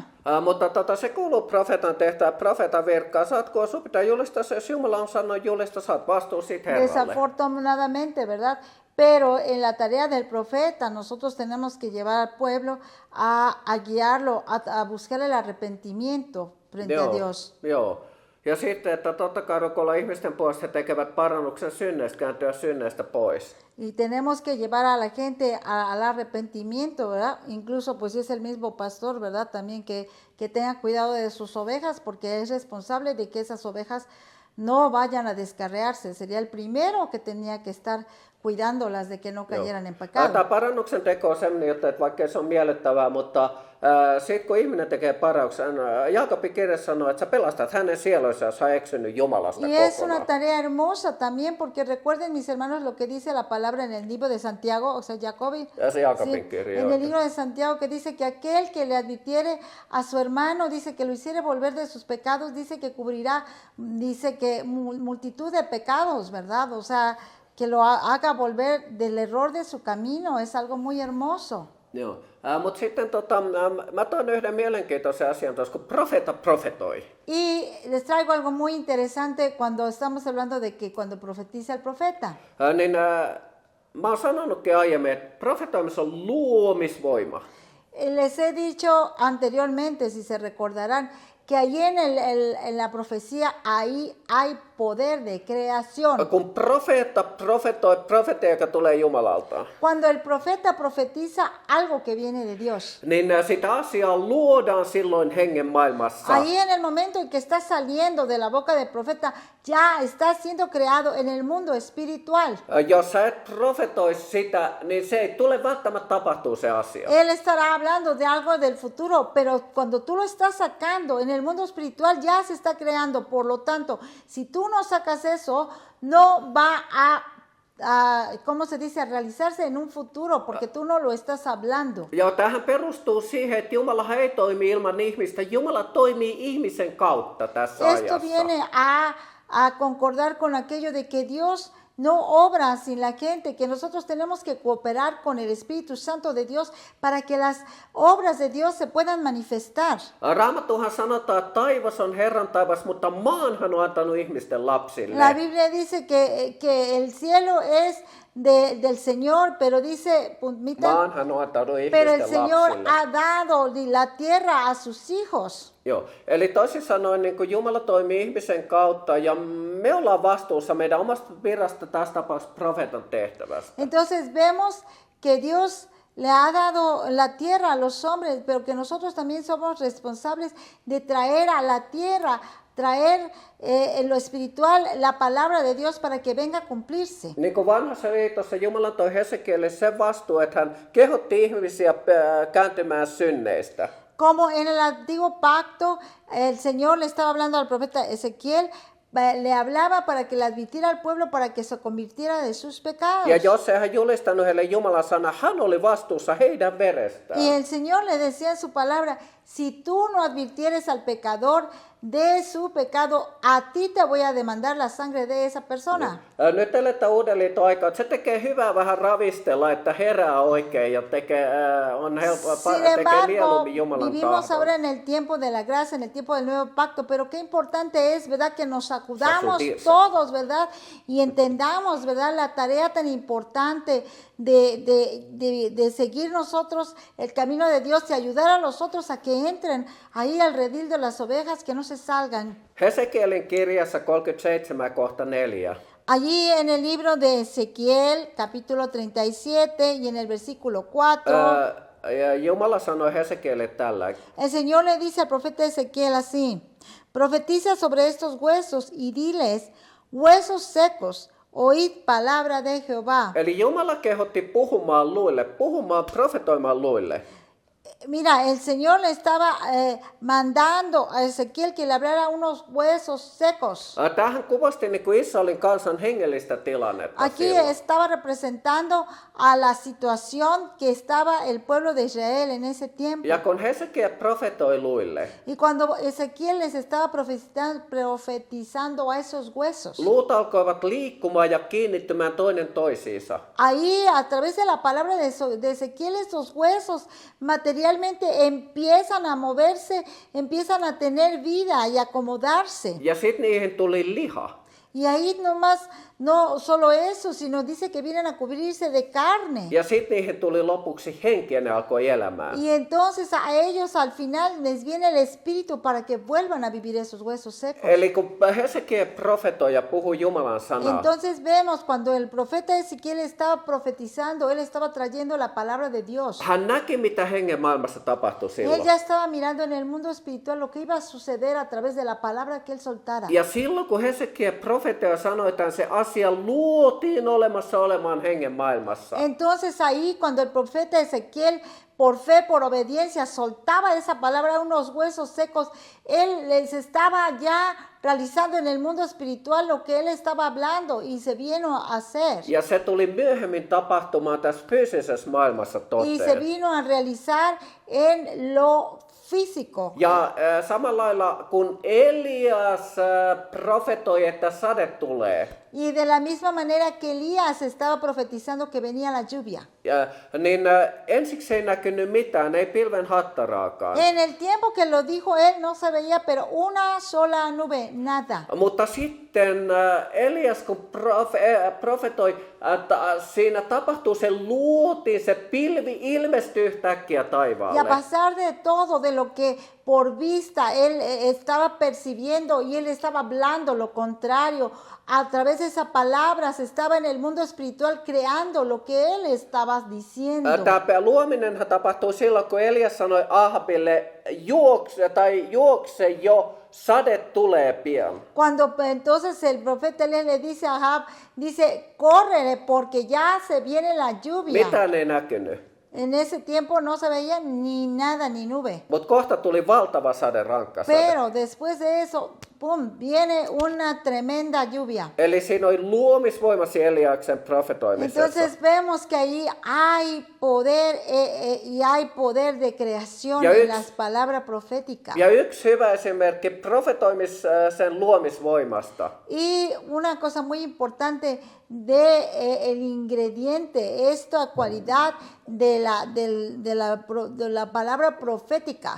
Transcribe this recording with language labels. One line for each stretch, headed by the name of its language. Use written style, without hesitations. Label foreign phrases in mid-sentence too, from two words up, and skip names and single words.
Finnish: Mutta se kuuluu profeetan tehtävä, profeetan virkkaan. Saatko sinun pitää julistaa, jos Jumala on sanonut julistaa, saat vastuu siitä Herralle.
Spanish: Desafortunadamente, ¿verdad? Pero en la tarea del profeta nosotros tenemos que llevar al pueblo a guiarlo, a buscar el arrepentimiento frente a Dios.
Finnish: Joo. Ja sitten, että totta kai rukoilla ihmisten puolesta he tekevät parannuksen synneistä, kääntyä synneistä pois.
Spanish: Y tenemos que llevar a la gente al arrepentimiento, ¿verdad? Incluso pues si es el mismo pastor, ¿verdad? También que tenga cuidado de sus ovejas porque es responsable de que esas ovejas no vayan a descarriarse. Sería el primero que tenía que estar cuidándolas de que no cayeran en pecado.
Finnish: Tämä parannuksen teko on sellainen juttu, että vaikka se on miellyttävää, mutta sitten kun ihminen tekee parannuksen, Jaakobin kirjassa sanoo, että sä pelastat hänen sielunsa, jos hän on eksynyt Jumalasta
Spanish: Y es una
Finnish: kokonaan.
Spanish: tarea hermosa también, porque recuerden, mis hermanos, lo que dice la palabra en el libro de Santiago, o sea, Jacobi,
Finnish: Ja se Jaakobin kirja.
Spanish: en el libro de Santiago, que dice que aquel que le advirtiere a su hermano, dice que lo hiciere volver de sus pecados, dice que cubrirá, dice que multitud de pecados, ¿verdad? O sea, que lo haga volver del error de su camino, es algo muy hermoso.
Finnish: Joo. Mutta sitten mä toin yhden mielenkiintoisen asian tuossa, kun profeetta profetoi.
Spanish: Y les traigo algo muy interesante cuando estamos hablando de que cuando profetiza el profeta.
Finnish: Mä oon sanonutkin aiemmin, että profetoimissa on luomisvoima.
Spanish: Les he dicho anteriormente, si se recordarán, que allí en la profecía ahí hay poder de creación.
Finnish: Kun profeetta profetoi profetia, joka tulee Jumalalta,
Spanish: Cuando el profeta profetiza algo que viene de Dios,
Finnish: niin sitä asiaa luodaan silloin hengen maailmassa.
Spanish: ahí en el momento en que está saliendo de la boca del profeta, ya está siendo creado en el mundo espiritual.
Finnish: Jos sä et profetoisi sitä, niin se ei tule välttämättä tapahtuu se asia.
Spanish: Él estará hablando de algo del futuro, pero cuando tú lo estás sacando en el mundo espiritual ya se está creando. Por lo tanto, si tú no sacas eso, no va a ¿cómo se dice? A realizarse en un futuro, porque tú no lo estás hablando.
Finnish: Ja tähän perustuu siihen, että Jumala ei toimi ilman ihmistä. Jumala toimii ihmisen kautta tässä
Spanish: Esto
Finnish: ajassa.
Spanish: viene a concordar con aquello de que Dios no obra sin la gente, que nosotros tenemos que cooperar con el Espíritu Santo de Dios para que las obras de Dios se puedan manifestar.
Finnish: Raamattuhan sanotaan, että taivas on Herran taivas, mutta maan hän on antanut ihmisten lapsille.
Spanish: La Biblia dice que el cielo es del Señor, pero dice,
Finnish: Maan hän on antanut
Spanish: pero el
Finnish: ihmisten
Spanish: Señor
Finnish: lapsille.
Spanish: ha dado la tierra a sus hijos.
Finnish: Joo, eli toisin sanoen niin kuin Jumala toimii ihmisen kautta ja me ollaan vastuussa meidän omasta virasta, tässä tapauksessa profeetan tehtävästä.
Spanish: Entonces vemos que Dios le ha dado la tierra a los hombres, pero que nosotros también somos responsables de traer a la tierra, traer en lo espiritual la palabra de Dios para que venga a cumplirse.
Finnish: Niin kuin vanhassa liitossa Jumala toi Hesekielle sen vastuu, että hän kehotti ihmisiä kääntymään synneistä.
Spanish: Como en el antiguo pacto, el Señor le estaba hablando al profeta Ezequiel, le hablaba para que le advirtiera al pueblo para que se convirtiera de sus pecados.
Finnish: Ja jos ei hän julistanut heille Jumalan sana, hän oli vastuussa heidän verestään.
Spanish: Y el Señor le decía en su palabra, si tú no advirtieres al pecador de su pecado, a ti te voy a demandar la sangre de esa persona.
Finnish: Nyt eletään uuden liiton aikaa, että se tekee hyvää vähän ravistella, että herää oikein ja on helppoa,
Spanish: Sin
Finnish: tekee
Spanish: embargo,
Finnish: mieluummin Jumalan
Spanish: vivimos
Finnish: tahdon.
Spanish: ahora en el tiempo de la gracia, en el tiempo del nuevo pacto, pero qué importante es, ¿verdad? Que nos acudamos Sacudirse. todos, ¿verdad? Y entendamos, ¿verdad? La tarea tan importante de seguir nosotros el camino de Dios y ayudar a los otros a que entren ahí al redil de las ovejas, que no se salgan.
Finnish: Hesekielin kirjassa 37:4.
Spanish: Allí en el libro de Ezequiel, capítulo 37, y en el versículo 4,
Finnish: Ja Jumala sanoi Hesekielille tällä.
Spanish: el Señor le dice al profeta Ezequiel así: profetiza sobre estos huesos y diles, huesos secos, oíd palabra de Jehová.
Finnish: Eli Jumala kehotti puhumaan, profetoimaan luille.
Spanish: Mira, el Señor le estaba mandando a Ezequiel que le hablara unos huesos secos.
Finnish: Tämähän kuvasti niin kuin Israelin kansan hengellistä tilannetta
Spanish: Aquí
Finnish: silloin.
Spanish: estaba representando a la situación que estaba el pueblo de Israel en ese tiempo.
Finnish: Ja kun Hesekiel profetoi luille,
Spanish: Y cuando Ezequiel les estaba profetizando a esos huesos,
Finnish: luut alkoivat liikkumaan ja kiinnittymään toinen toisiinsa.
Spanish: ahí a través de la palabra de Ezequiel, esos huesos materialmente empiezan a moverse, empiezan a tener vida y acomodarse.
Finnish: Ja sitten niihin tuli liha.
Spanish: Y ahí nomás, no solo eso, sino dice que vienen a cubrirse de carne.
Finnish: Ja sitten niihin tuli lopuksi henki ja ne alkoi elämään.
Spanish: Y entonces a ellos al final les viene el espíritu para que vuelvan a vivir esos huesos secos.
Finnish: Eli kun Hesekiel profetoi ja puhui Jumalan sanaa,
Spanish: Entonces vemos cuando el profeta Ezequiel estaba profetizando, él estaba trayendo la palabra de Dios.
Finnish: hän näki, mitä hengen maailmassa tapahtui
Spanish: Él
Finnish: silloin.
Spanish: ya estaba mirando en el mundo espiritual lo que iba a suceder a través de la palabra que él soltara.
Finnish: Ja silloin kun Hesekiel profetoi ja sanoi, että se asia luotiin olemassa olemaan hengen maailmassa.
Spanish: Entonces ahí cuando el profeta Ezequiel por fe, por obediencia, soltaba esa palabra a unos huesos secos, él les estaba ya realizando en el mundo espiritual lo que él estaba hablando y se vino a hacer.
Finnish: Ja se tuli myöhemmin tapahtumaan tässä fyysisessä maailmassa
Spanish: Y se
Finnish: toteen.
Spanish: vino a realizar en lo físico.
Finnish: Ja samalla lailla kun Elias profetoi, että sade tulee,
Spanish: Y de la misma manera que Elías estaba profetizando que venía la lluvia.
Finnish: niin ensiksi ei näkynyt mitään, ei pilven hattaraakaan.
Spanish: En el tiempo que lo dijo él no se veía, pero una sola nube, nada.
Finnish: Mutta sitten Elias kun profetoi, että siinä tapahtuu, se luotiin, se pilvi ilmestyi yhtäkkiä
Spanish: Y a
Finnish: taivaalle.
Spanish: pesar de todo, de lo que por vista él estaba percibiendo y él estaba hablando lo contrario, a través de esa palabra se estaba en el mundo espiritual creando lo que él estaba diciendo.
Finnish: Tämä luominenhan tapahtui silloin, kun Elias sanoi Ahabille, juokse jo, sade tulee pian.
Spanish: Cuando entonces el profeta le dice a Ahab, dice, córrele porque ya se viene la lluvia.
Finnish: Mitään ei näkynyt.
Spanish: En ese tiempo no se veía ni nada, ni nube.
Finnish: Mutta kohta tuli valtava sade, rankka sade.
Spanish: Pero después de eso pum, viene una tremenda lluvia.
Finnish: Eli siinä oli luomisvoima siellä Eliaksen profetoimisessa.
Spanish: Entonces vemos que ahí hay poder y hay poder de creación
Finnish: Ja
Spanish: en las palabras proféticas.
Finnish: Ja yksi hyvä esimerkki profetoimisen luomisvoimasta.
Spanish: Y una cosa muy importante de el ingrediente, esta cualidad de la palabra profética.